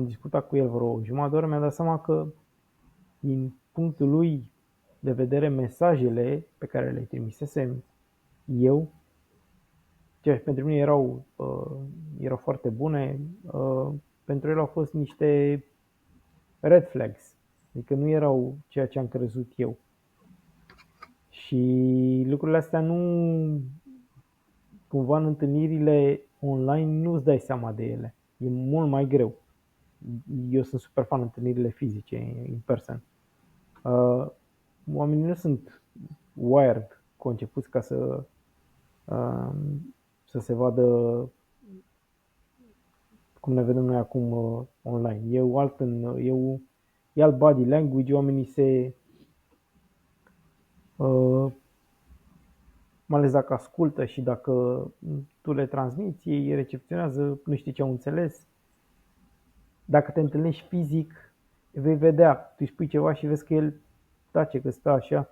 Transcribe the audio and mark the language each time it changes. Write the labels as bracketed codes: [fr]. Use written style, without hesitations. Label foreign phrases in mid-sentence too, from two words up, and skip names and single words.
[ro] discutat cu el vreo jumătate de oră, mi-am dat seama că din punctul lui de vedere, mesajele pe care le trimisesem eu, ceea ce pentru mine erau foarte bune, pentru el au fost niște [en] red flags, [ro] adică nu erau ceea ce am crezut eu. Și lucrurile astea nu, cumva în întâlnirile online nu îți dai seama de ele. E mult mai greu. Eu sunt super fan întâlnirile fizice, [en] in person. [ro] Oamenii nu sunt wired, concepuți ca să se vadă cum ne vedem noi acum online. E alt [en] body language, [ro] oamenii mai ales dacă ascultă și dacă tu le transmiți, ei recepționează, nu știi ce au înțeles. Dacă te întâlnești fizic, vei vedea, tu îi spui ceva și vezi că el tace, că stă așa.